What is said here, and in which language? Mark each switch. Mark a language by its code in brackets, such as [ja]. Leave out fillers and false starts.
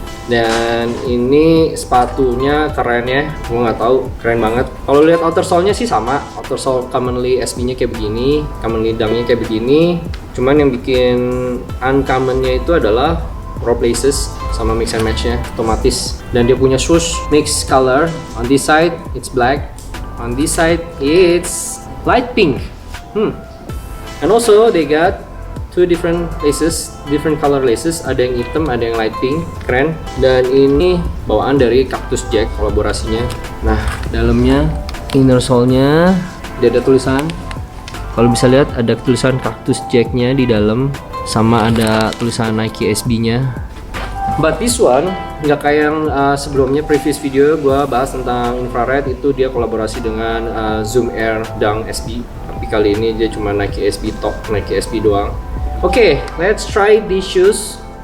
[id] Dan ini sepatunya keren ya, gue nggak tahu, keren banget. Kalau lihat outer sole-nya sih sama, outer sole commonly SB-nya kayak begini, commonly dang-nya kayak begini. Cuman yang bikin uncommon-nya itu adalah rope laces sama mix and match-nya otomatis. Dan dia punya swoosh mix color. [en] On this side it's black, on this side it's light pink. And also they got two different laces, different color laces. [id] Ada yang hitam, ada yang light pink, keren. Dan ini bawaan dari Cactus Jack kolaborasinya. Nah, dalamnya inner sole-nya dia ada tulisan. Kalau bisa lihat ada tulisan Cactus Jack-nya di dalam, sama ada tulisan Nike SB-nya. [en] But this one [id] nggak kayak yang sebelumnya, previous video gua bahas tentang infrared, itu dia kolaborasi dengan Zoom Air Dunk SB. Tapi kali ini dia cuma Nike SB Top, Nike SB doang. [en] Okay, let's try these shoes.